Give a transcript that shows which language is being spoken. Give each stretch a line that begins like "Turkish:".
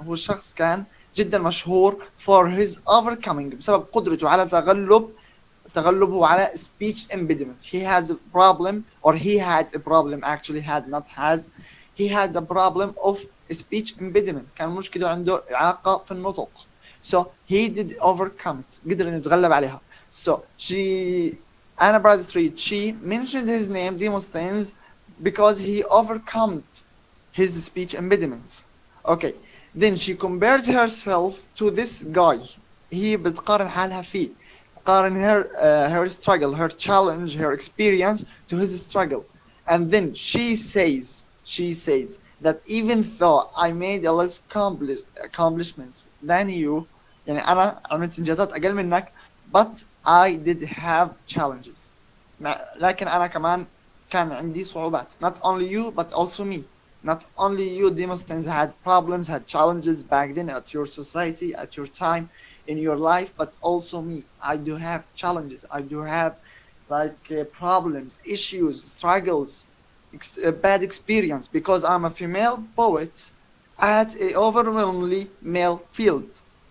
Arabic: هو شخص كان جدا مشهور
English: for his overcoming
Arabic: بسبب قدرته على تغلبه على
English: speech impediment. He has a problem, or he had a problem, actually had not has, he had a problem of speech impediment.
Arabic: كان مشكلة عنده إعاقة في النطق.
English: So he did overcome it.
Arabic: قدر إنه يتغلب عليها.
English: So Anna Bradstreet, she mentioned his name Demosthenes because he overcome his speech impediments. Okay. Then she compares herself to this guy.
Arabic: هي بتقارن حالها فيه. تقارن
English: her struggle, her challenge, her experience to his struggle. And then she says that even though I made a less accomplishments than you,
Arabic: يعني أنا عملت إنجازات أقل منك,
English: but I did have challenges.
Arabic: لكن أنا كمان كان عندي صعوبات.
English: Not only you, but also me. Not only you, Demosthenes, had problems, had challenges back then at your society, at your time, in your life, but also me. I do have challenges. I do have problems, issues, struggles, bad experience because I'm a female poet at a overwhelmingly male field.